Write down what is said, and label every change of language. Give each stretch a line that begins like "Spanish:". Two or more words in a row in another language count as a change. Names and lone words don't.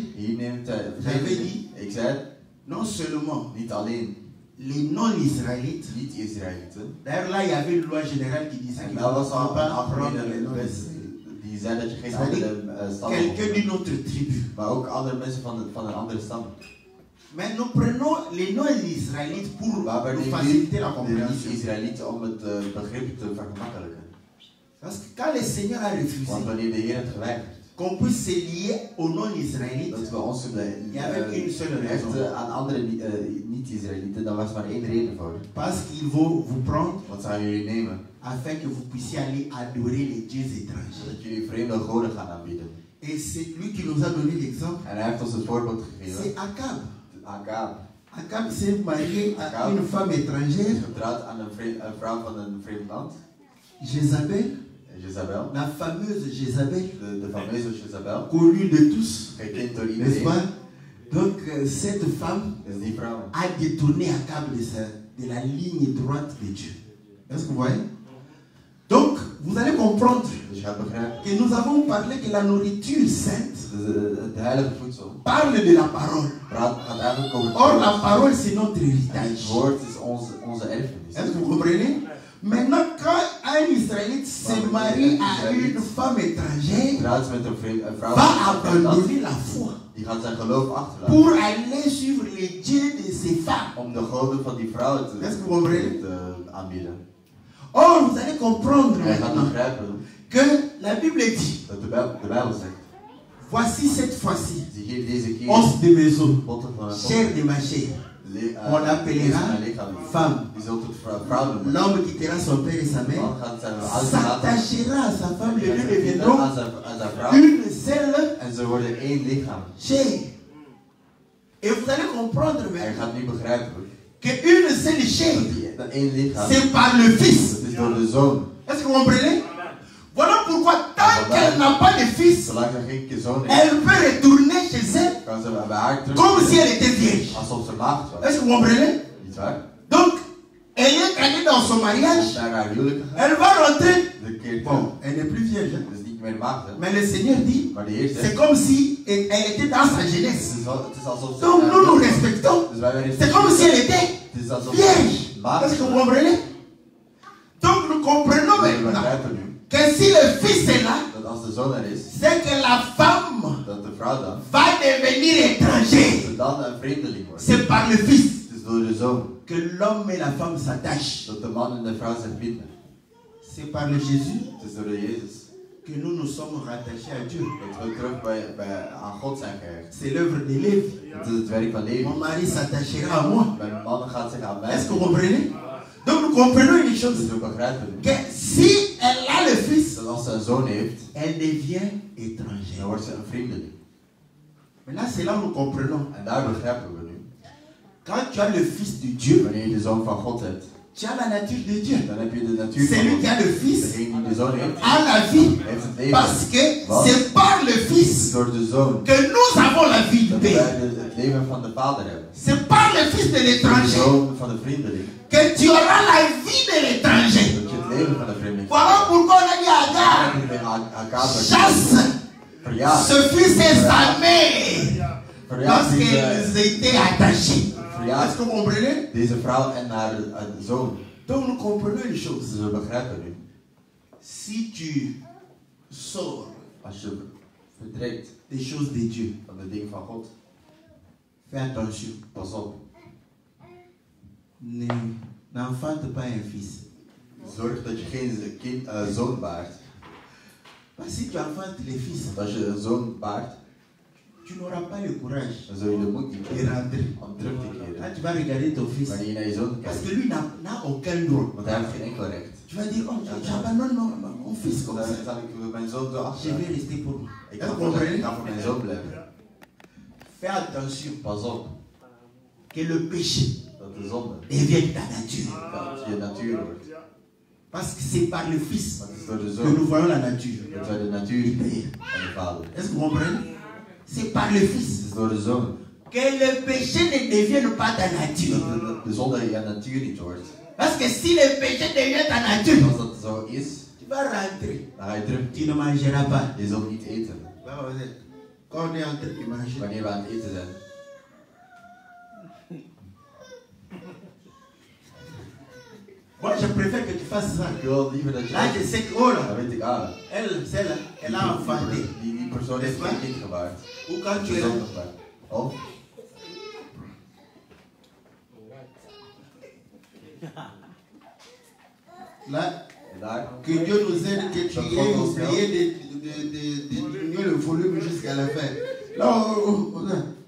Dutch: Hier neemt hij.
French: J'avais dit.
Dutch: Ik zei het,
French: non seulement
Dutch: niet alleen
French: les non-israélites.
Dutch: niet-Israëlieten.
French: D'ailleurs là il y avait une loi générale qui disait
Dutch: En
French: qu'il
Dutch: dat
French: ne
Dutch: was
French: faut
Dutch: al een
French: pas prendre les
Dutch: algemene wet
French: non-israélites.
Dutch: die zei dat je geen
French: C'est-à-dire,
Dutch: andere stammen
French: quelqu'un
Dutch: mocht.
French: d'une autre tribu.
Dutch: Maar ook andere mensen van een andere stam.
French: Mais nous prenons les non-israélites pour
Dutch: Maar we
French: nous
Dutch: nemen
French: faciliter la
Dutch: nu de
French: compréhension.
Dutch: niet-Israëlieten om het begrip te vergemakkelijken.
French: Parce que quand le Seigneur a refusé
Dutch: Want wanneer de Heer het geweigerd,
French: qu'on puisse se lier aux non-israélites,
Dutch: dat we ons
French: il y avait une seule raison.
Dutch: hechten aan andere niet-Israëlieten, dan was er maar één reden voor.
French: Parce qu'ils vont vous prendre
Dutch: Wat zouden jullie nemen?
French: afin que vous puissiez aller adorer les dieux étrangers.
Dutch: Dat jullie vreemde goden gaan aanbieden.
French: Et c'est lui qui nous a donné l'exemple.
Dutch: En hij heeft ons het voorbeeld gegeven.
French: C'est Akab. Agab. Akab s'est marié à Akab. une femme étrangère,
Dutch: Is getrouwd aan een vrouw van een vreemd land.
French: Jézabel, Jezabel. la fameuse Jézabel,
Dutch: De fameuze Jezabel.
French: connue de tous,
Dutch: Gekend door
French: n'est-ce
Dutch: iedereen.
French: pas? Donc cette femme
Dutch: Dus die vrouw
French: a détourné Akab de la ligne droite de Dieu. Est-ce que vous voyez? Donc, vous allez comprendre
Dutch: Dus je gaat begrijpen.
French: que nous avons parlé que la nourriture sainte
Dutch: Het heilige voedsel
French: parle de la parole.
Dutch: gaat eigenlijk over
French: Or, la
Dutch: het
French: parole, c'est notre
Dutch: het
French: héritage.
Dutch: woord is onze erfenis.
French: Est-ce que vous comprenez? Maintenant, quand un Israélite se marie à une femme étrangère,
Dutch: Trouwt met een vrouw
French: va
Dutch: van een vreemd land,
French: abandonner la foi
Dutch: die gaat zijn geloof achterlaten.
French: pour aller suivre les dieux de ces femmes.
Dutch: Om de goden van die vrouw
French: Est-ce que vous comprenez?
Dutch: te aanbieden.
French: Or, vous allez comprendre
Dutch: Hij gaat
French: maintenant
Dutch: begrijpen
French: que la Bible dit,
Dutch: dat de Bijbel zegt.
French: voici cette fois-ci,
Dutch: Zie hier deze keer
French: os de maison,
Dutch: potten van een
French: chair de ma chair, on appellera femme.
Dutch: Die zult het vrouw noemen.
French: L'homme quittera son père et sa mère,
Dutch: Man gaat zijn ouders laten.
French: s'attachera à sa femme, les deux
Dutch: Aan
French: deviendront
Dutch: zijn vrouw.
French: une seule
Dutch: En ze worden één lichaam.
French: chair. Et vous allez comprendre
Dutch: Hij
French: maintenant
Dutch: gaat nu begrijpen
French: que une seule chair,
Dutch: dat één lichaam,
French: c'est par le Fils.
Dutch: dat is door de zoon.
French: Est-ce que vous comprenez? Voilà pourquoi tant qu'elle n'a pas de fils,
Dutch: Zolang er geen zoon is,
French: elle peut retourner chez elle
Dutch: kan ze bij haar terug.
French: comme si elle était vierge.
Dutch: Alsof ze maagd was.
French: Est-ce que vous comprenez?
Dutch: Niet waar?
French: Donc, elle est allée dans son mariage,
Dutch: Naar haar huwelijk gegaan.
French: elle va rentrer.
Dutch: De keer
French: Bon, elle n'est plus vierge, hein.
Dutch: Dus niet meer maagd. Hè?
French: Mais le Seigneur dit,
Dutch: Maar de Heer
French: c'est
Dutch: zegt,
French: comme si elle était dans sa jeunesse.
Dutch: het is alsof ze...
French: Donc nous nous respectons.
Dutch: Dus wij werden
French: C'est comme si elle était
Dutch: Het is alsof
French: vierge.
Dutch: ze maagd
French: Est-ce que vous comprenez? Donc nous comprenons
Dutch: We
French: maintenant
Dutch: begrijpen nu
French: que si le Fils est là,
Dutch: dat als de zoon er is,
French: c'est que la femme
Dutch: dat de vrouw dan,
French: va devenir étrangère.
Dutch: ze dan een vreemdeling wordt.
French: C'est par le Fils
Dutch: Het is door de zoon
French: que l'homme et la femme s'attachent.
Dutch: dat de man en de vrouw zich binden.
French: C'est par le Jésus
Dutch: Het is door de Jezus
French: que nous nous sommes rattachés à Dieu.
Dutch: dat we terug aan God zijn gehecht.
French: C'est l'œuvre de Lévi.
Dutch: Het is het werk van Levi.
French: Mon mari s'attachera à moi.
Dutch: Mijn man gaat zich aan mij.
French: Est-ce que vous comprenez? Donc nous comprenons une chose.
Dutch: Dus we begrijpen nu
French: Que si elle a le fils,
Dutch: dat als ze een zoon heeft,
French: elle devient
Dutch: dan
French: étrangère.
Dutch: wordt ze een vreemdeling.
French: Maintenant, c'est là où nous comprenons.
Dutch: En daar begrijpen we nu.
French: Quand tu as le fils de Dieu,
Dutch: Wanneer je de zoon van God hebt,
French: tu as la nature de Dieu.
Dutch: dan heb je de natuur van
French: Celui
Dutch: God.
French: qui a le fils
Dutch: Degene die de zoon heeft,
French: a la vie.
Dutch: heeft het leven.
French: Parce que
Dutch: Wat?
French: c'est par le
Dutch: Het is
French: fils
Dutch: door de zoon
French: que nous avons la vie du
Dutch: dat
French: Père.
Dutch: wij het leven van de vader hebben.
French: C'est par le fils de
Dutch: De
French: l'étranger
Dutch: zoon van de vreemdeling.
French: que tu auras la vie de l'étranger.
Dutch: Dat je het leven van de vreemdeling
French: Voilà pourquoi on a dit à Agar, Agar chasse
Dutch: verjaagd.
French: ce fils et sa mère
Dutch: Verjaagd
French: lorsqu'ils étaient attachés. Est-ce
Dutch: verjaagd
French: que vous comprenez?
Dutch: deze vrouw en haar zoon.
French: Donc nous comprenons une chose.
Dutch: Dus we begrijpen nu.
French: Si tu sors
Dutch: Als je vertrekt
French: des choses de Dieu,
Dutch: van de dingen van God,
French: fais attention.
Dutch: pas op.
French: N'enfante pas un fils.
Dutch: Zorg dat je geen zoon baart.
French: Parce que si tu enfantes les fils,
Dutch: Want als je een zoon baart,
French: tu n'auras pas le courage
Dutch: dan zul je de moed niet
French: de
Dutch: hebben
French: rentrer.
Dutch: om terug te
French: Quand
Dutch: keren.
French: tu vas regarder ton fils,
Dutch: Wanneer je naar je zoon
French: parce
Dutch: kijkt,
French: que lui n'a aucun droit.
Dutch: want hij heeft geen enkel recht.
French: Tu vas dire, oh, j'abandonne mon fils comme
Dutch: Dan
French: ça.
Dutch: zal ik mijn zoon zo
French: Je
Dutch: achter.
French: vais rester pour moi.
Dutch: Ik
French: Est-ce que vous comprenez?
Dutch: ga voor mijn zoon blijven.
French: Fais attention
Dutch: Pas op
French: que le péché
Dutch: dat de zonde
French: devienne ta nature.
Dutch: dat je natuur wordt.
French: Parce que c'est par le fils
Dutch: Want het is door de
French: que nous
Dutch: zoon
French: voyons la nature.
Dutch: dat wij de natuur zien van de vader.
French: Est-ce que vous comprenez? C'est par le
Dutch: Het
French: fils
Dutch: is door de zoon
French: que le péché ne devienne pas ta nature.
Dutch: dat de zonde je natuur niet wordt.
French: Parce que si le péché devient ta
Dutch: En
French: nature,
Dutch: als dat zo is,
French: tu vas rentrer.
Dutch: dan ga je terug.
French: Tu ne mangeras pas.
Dutch: Je zult niet eten.
French: Quand on est en train de manger,
Dutch: Wanneer we aan het eten zijn.
French: moi je préfère que tu fasses ça.
Dutch: Ik wil liever dat je...
French: Là, je sais que, oh
Dutch: Dan
French: là,
Dutch: weet ik, ah,
French: elle, celle-là, elle a enfanté.
Dutch: die persoon heeft geen kind gebaard.
French: Ou quand tu
Dutch: De
French: es
Dutch: zoon
French: là,
Dutch: gebaard. Of,
French: là,
Dutch: en daar,
French: que Dieu nous aide, que tu aies oublié de diminuer le volume jusqu'à la fin. Là, là.